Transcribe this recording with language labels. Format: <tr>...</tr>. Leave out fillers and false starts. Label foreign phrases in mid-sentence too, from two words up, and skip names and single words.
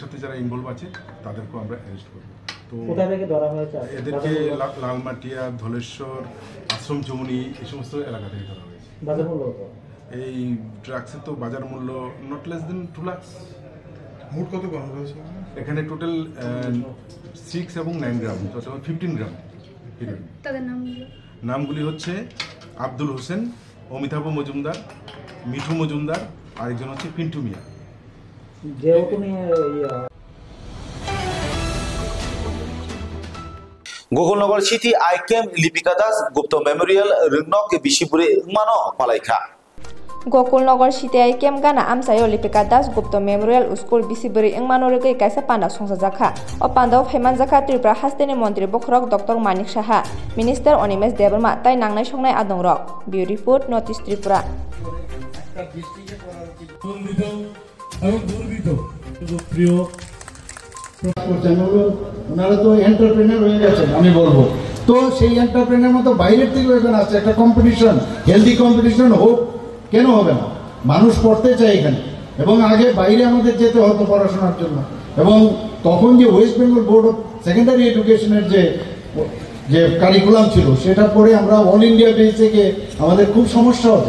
<bn>সাথে যারা ইনভলভ আছে তাদেরকেও আমরা অ্যারেস্ট করব তো এদেরকে লালমাটিয়া ধলেশ্বর আশ্রম চৌমুনি এই সমস্ত এলাকা থেকে ধরা হয়েছে এই ড্রাগসের তো বাজার মূল্য</bn> <en>not less than</en> <bn>2 লাখ মোট কত পাওয়া হয়েছে এখানে টোটাল 6 এবং 9 গ্রাম টোটাল 15 গ্রাম হিরোইন তাদের নামগুলি হচ্ছে আব্দুল হোসেন অমিতাভ মজুমদার মিঠু মজুমদার আরেকজন হচ্ছে পিন্টু মিয়া</bn> <trp>গোকুলনগর সিটি আইকেম লিপিকা দাস গুপ্ত মেমোরিয়াল রিংনক বিশিপুরে মানো পালাইখা Gokulnagar City Aikem Gana Amsayo Lipika Das Gupta Memorial School Bisiburi Ingmanorike Kaisa Panda Songzaka O Pandao Hemanzaka Tripura Hasteni Montri Bokrok Dr. Manik Shaha Minister Onimes Debrma Tai Nangnai Songnai Adongrok Beautiful Notice Tripura</trp> <bn>ওনারা তো এন্টারপ্রেনার হয়ে গেছেন আমি বলবো তো সেই এন্টারপ্রেনার মতো বাইরের থেকে এখানে আসছে একটা</bn> <en>competition healthy competition</en> <bn>হোক কেন হবে না মানুষ পড়তে চায় এখানে এবং আগে বাইরে আমাদের যেতে হতো পড়াশোনার জন্য এবং তখন যে ওয়েস্ট বেঙ্গল বোর্ড অফ সেকেন্ডারি এডুকেশনের যে যে কারিকুলাম ছিল সেটা পড়ে আমরা</bn> <en>all India base</en> <bn>থেকে আমাদের খুব সমস্যা হতো।</bn>